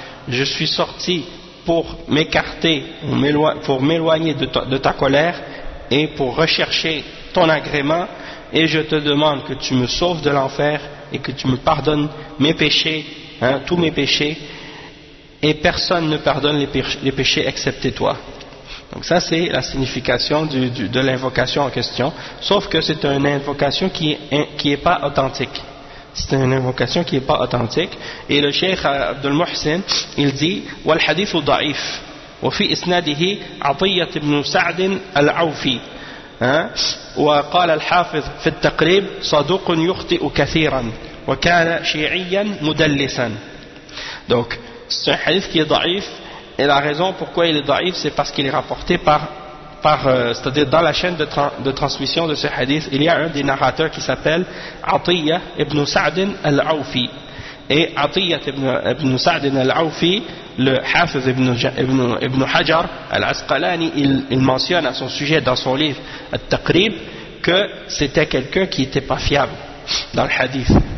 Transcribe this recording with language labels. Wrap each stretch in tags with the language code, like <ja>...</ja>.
<fr>Je suis sorti pour m'écarter, pour m'éloigner de ta colère et pour rechercher ton agrément, et je te demande que tu me sauves de l'enfer et que tu me pardonnes mes péchés, tous mes péchés, et personne ne pardonne les péchés excepté toi. Donc ça c'est la signification de l'invocation en question, sauf que c'est une invocation qui n'est pas authentique. C'est une invocation qui n'est pas authentique. Et le cheikh Abdul Muhsin, il dit</fr> <ar>« Wal hadithu da'if » وفي إسناده عطية بن سعد العوفي وقال الحافظ في التقريب صدوق يخطئ كثيرا وكان شيعيا مدلسا.</ar> <fr>Donc c'est un hadith qui est ضعيف, et la raison pourquoi il est ضعيف c'est parce qu'il est rapporté par c'est-à-dire dans la chaîne de transmission de ce hadith il y a un des narrateurs qui s'appelle عطية بن سعد العوفي. Et Atiyah ibn Sa'd ibn al-Awfi, le Hafiz ibn Hajar al-Asqalani, il mentionne à son sujet dans son livre Al-Taqrib que c'était quelqu'un qui n'était pas fiable dans le hadith.</fr>